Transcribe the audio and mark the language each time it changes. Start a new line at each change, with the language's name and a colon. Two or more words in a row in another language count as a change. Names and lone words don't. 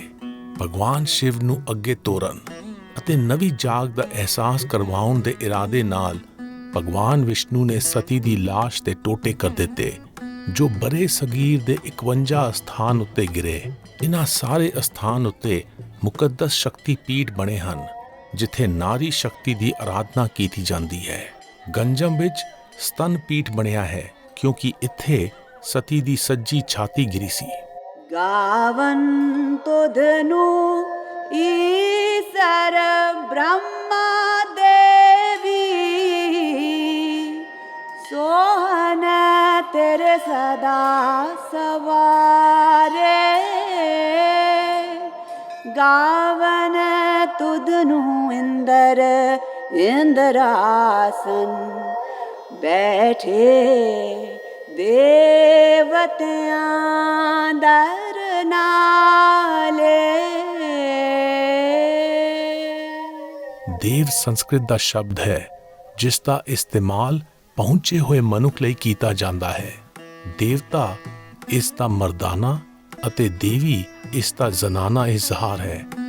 Punjabi: ਭਗਵਾਨ ਸ਼ਿਵ ਨੂੰ ਅੱਗੇ ਤੋਰਨ ਅਤੇ ਨਵੀਂ ਜਾਗ ਦਾ ਅਹਿਸਾਸ ਕਰਵਾਉਣ ਦੇ ਇਰਾਦੇ ਨਾਲ ਭਗਵਾਨ ਵਿਸ਼ਨੂੰ ਨੇ ਸਤੀ ਦੀ ਲਾਸ਼ ਤੇ ਟੋਟੇ ਕਰ ਦਿੱਤੇ, ਜੋ ਬਰੇ ਸਗੀਰ ਦੇ 51 ਅਸਥਾਨ ਉੱਤੇ ਗਿਰੇ। ਇਹਨਾਂ ਸਾਰੇ ਅਸਥਾਨ ਉੱਤੇ ਮੁਕੱਦਸ ਸ਼ਕਤੀ ਪੀਠ ਬਣੇ ਹਨ, ਜਿੱਥੇ ਨਾਰੀ ਸ਼ਕਤੀ ਦੀ ਆਰਾਧਨਾ ਕੀਤੀ ਜਾਂਦੀ ਹੈ। ਗੰਜਮ ਵਿੱਚ ਸਤਨ ਪੀਠ ਬਣਿਆ ਹੈ, ਕਿਉਂਕਿ ਇੱਥੇ ਸਤੀ ਦੀ ਸੱਜੀ ਛਾਤੀ ਗਿਰੀ ਸੀ। ਗਾਵਨ ਤੁਧਨੁ ਈਸਰ ਬ੍ਰਹਮਾ ਦੇਵੀ ਸੋਹਨ ਤੇਰੇ ਸਦਾ ਸਵਾਰੇ ਗਾਵਨ ਤੁਧਨੁ ਇੰਦਰ ਇੰਦ੍ਰਾਸਨ ਬੈਠੇ ਦੇਵਤਿਆਂ ਦਰ ਨਾਲੇ। ਦੇਵ ਸੰਸਕ੍ਰਿਤ ਦਾ ਸ਼ਬਦ ਹੈ ਜਿਸ ਦਾ ਇਸਤੇਮਾਲ ਪਹੁੰਚੇ ਹੋਏ ਮਨੁੱਖ ਲਈ ਕੀਤਾ ਜਾਂਦਾ ਹੈ। ਦੇਵਤਾ ਇਸ ਦਾ ਮਰਦਾਨਾ ਅਤੇ ਦੇਵੀ ਇਸ ਦਾ ਜ਼ਨਾਨਾ ਇਜ਼ਹਾਰ ਹੈ।